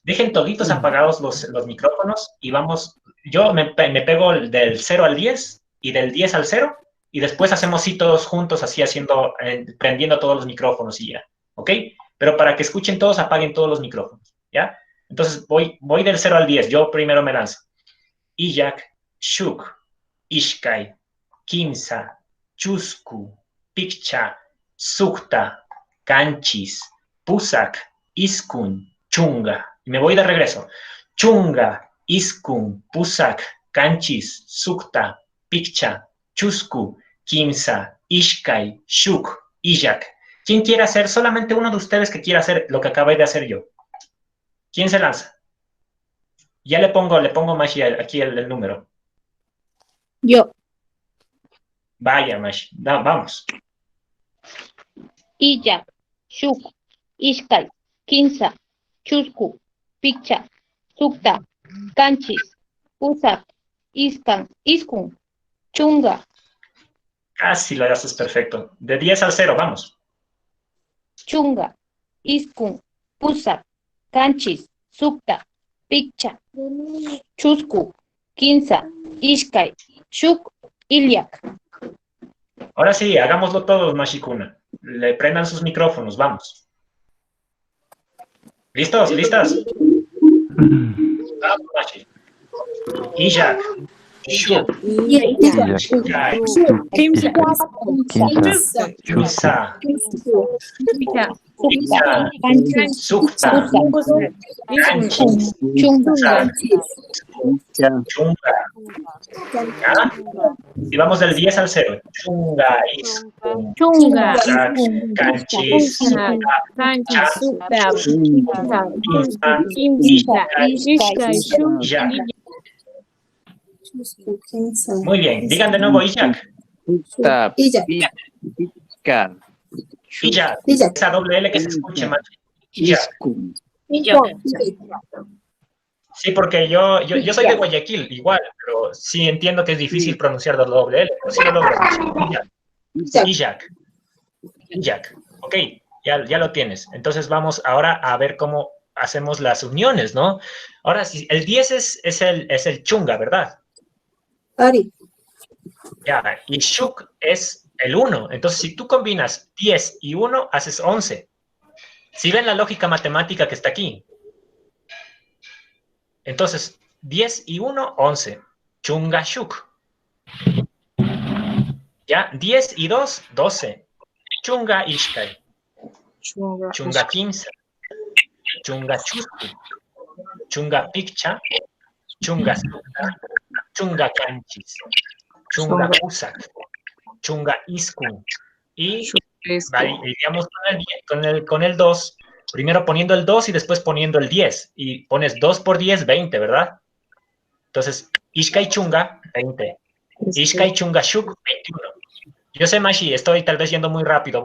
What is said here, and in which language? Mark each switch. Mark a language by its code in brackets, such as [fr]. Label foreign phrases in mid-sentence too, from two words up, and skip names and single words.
[es] Dejen toditos apagados los micrófonos y vamos, yo me pego del 0 al 10 y del 10 al 0 y después hacemos sí todos juntos, así haciendo, prendiendo todos los micrófonos y ya, ¿ok? Pero para que escuchen todos, apaguen todos los micrófonos, ¿ya? Entonces voy del 0 al 10, yo primero me lanzo. [qu] Illak, Shuk, Ishkai, Kimsa, Chusku, Pikcha, Sukta, Kanchis, Pusak, Iskun, Chunga. [es] Y me voy de regreso. [qu] Chunga, Iskun, Pusak, Kanchis, Sukta, Pikcha, Chusku, Kimsa, Ishkai, Shuk, Illak. [es] ¿Quién quiere hacer? Solamente uno de ustedes que quiera hacer lo que acabé de hacer yo. ¿Quién se lanza? Ya le pongo Mashi aquí el número. Yo. Vaya, Mashi. No, vamos. [qu] Illak, Shuk, Ishkai, Kinsa, Chusku, Pikcha, Sukta, Kanchis, Pusak, Iskun, Chunga, [es] Casi lo haces perfecto. De 10 al 0, vamos. [qu] Chunga, Iskun, Pusak, Kanchis, Sukta, Pikcha, Chusku, Kinsa, Ishkai, Shuk, Illak. [es] Ahora sí, hagámoslo todos, Mashikuna. Le prendan sus micrófonos, vamos. ¿Listos? ¿Listas? Vamos, Mashi. [qu] Illak, Shuk, Ishkai, Kimsa. Kimsa, Pikcha, Sukta, Kanchis, Chunga, Chunga. [es] ¿Ya? Y vamos del 10 al 0. [qu] Chunga, Iskun, Chunga. Kanchis, Sukta, Kanchis, Sukta, Kimsa, Kimsa, Ishkai, Shuk, Illak. Chusku, Kimsa. [es] Muy bien, digan de nuevo Illak. [qu] Sukta, Illak. Pikcha, Illak. Illak. [es] Esa doble L que se escuche más. [qu] Illak. Iskun. [es] Sí, porque yo soy de Guayaquil, igual, pero sí entiendo que es difícil pronunciar la doble L, pero sí lo logro. [qu] Illak. Illak. Illak. [es] Ok, ya lo tienes. Entonces vamos ahora a ver cómo hacemos las uniones, ¿no? Ahora, sí, el 10 es el chunga, ¿verdad? [qu] Ari. [es] Ya, y shuk es el 1. Entonces, si tú combinas 10 y 1, haces 11. ¿Sí ven la lógica matemática que está aquí? Entonces, 10 y 1, 11. [qu] Chunga shuk. [es] Ya, 10 y 2, 12. [qu] Chunga ishkai. Chunga kimsa. Chunga chusku. Chunga pikcha. Chunga sukta. Chunga kanchis. Chunga pusak. Chunga iskun. [es] Y iríamos con el 2, primero poniendo el 2 y después poniendo el 10. Y pones 2 por 10, 20, ¿verdad? Entonces, [qu] Ishkai Chunga, 20. Ishkai Chunga Shuk, 21. [es] Yo sé, Mashi, estoy tal vez yendo muy rápido.